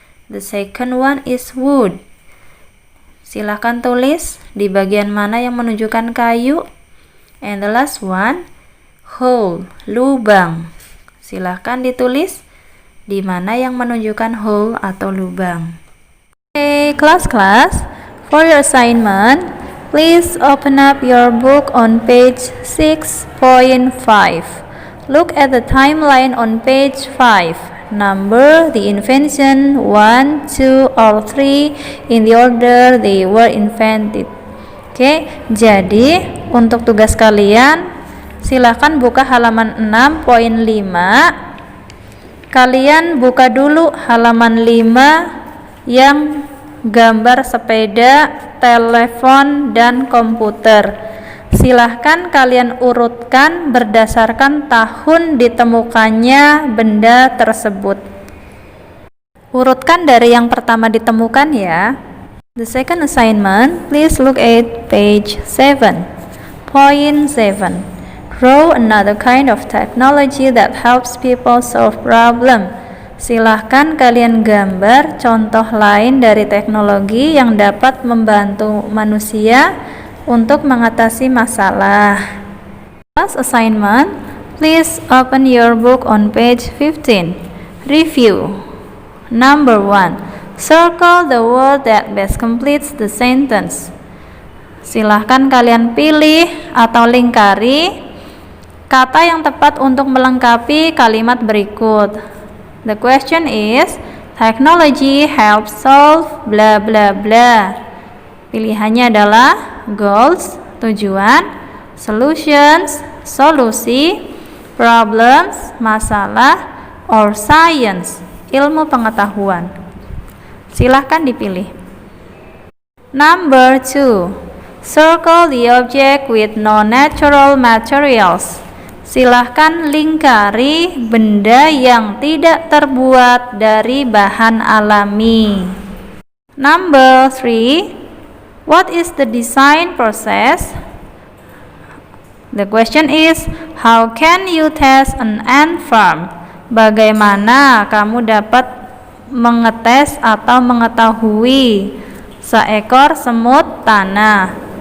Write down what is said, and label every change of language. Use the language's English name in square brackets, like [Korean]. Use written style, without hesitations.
[English] The second one is wood. [Indonesian] Silahkan tulis di bagian mana yang menunjukkan kayu. [English] And the last one, hole, lubang. [Indonesian] Silahkan ditulis di mana yang menunjukkan hole atau lubang. [English] Okay, class. For your assignment, please open up your book on page 6.5. Look at the timeline on page 5. number the invention 1, 2, or 3 in the order they were invented. [Indonesian] Oke, jadi untuk tugas kalian silahkan buka halaman 6.5. Kalian buka dulu halaman 5 yang gambar sepeda, telepon, dan komputer. Silahkan kalian urutkan berdasarkan tahun ditemukannya benda tersebut. Urutkan dari yang pertama ditemukan ya. [English] The second assignment, please look at page 7. Point 7. Draw another kind of technology that helps people solve problem. [Indonesian] Silahkan kalian gambar contoh lain dari teknologi yang dapat membantu manusia untuk mengatasi masalah. [English] Last assignment, please open your book on page 15. Review. Number 1. Circle the word that best completes the sentence. [Indonesian] Silahkan kalian pilih atau lingkari kata yang tepat untuk melengkapi kalimat berikut. [English] The question is, technology helps solve bla bla bla. [Indonesian] Pilihannya adalah goals, tujuan, solutions, solusi, problems, masalah, or science, ilmu pengetahuan. Silahkan dipilih. [English] Number 2. Circle the object with non-natural materials. [Indonesian] Silahkan lingkari benda yang tidak terbuat dari bahan alami. [English] Number 3. What is the design process? The question is, how can you test an ant farm? [Indonesian] Bagaimana kamu dapat mengetes atau mengetahui seekor semut tanah?